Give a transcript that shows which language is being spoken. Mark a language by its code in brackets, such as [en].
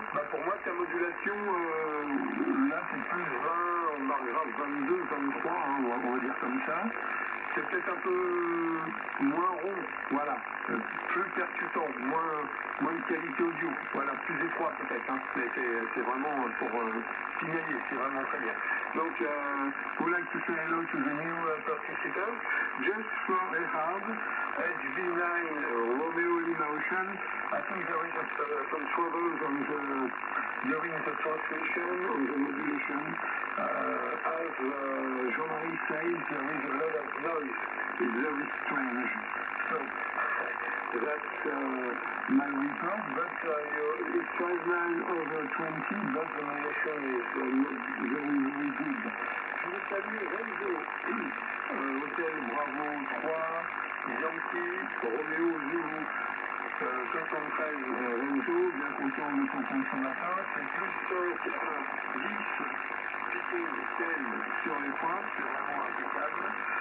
[fr] Pour moi, ta modulation, là c'est plus 20, on marquera 22, 23, hein, on va dire comme ça. C'est peut-être un peu moins rond, voilà, plus percutant, moins de qualité audio, voilà, plus étroit peut-être, hein. C'est vraiment pour signaler, c'est vraiment très bien. [en] Donc, would like to say hello to the new participants. Just from Ehab, HB9 Romeo Lima Ocean. I think there is some troubles during the transmission, on the modulation. As Jean-Marie says, there is a lot of noise. It's very strange. So, that's my report, but it's 59/20, but the modulation is not very, very good. [fr] Je veux saluer Renzo, Hôtel Bravo 3, Yankee, Roméo Zulu, 73 Renzo, bien content de ton consommateur, c'est plus 10, picking 10 sur les points, c'est vraiment impeccable.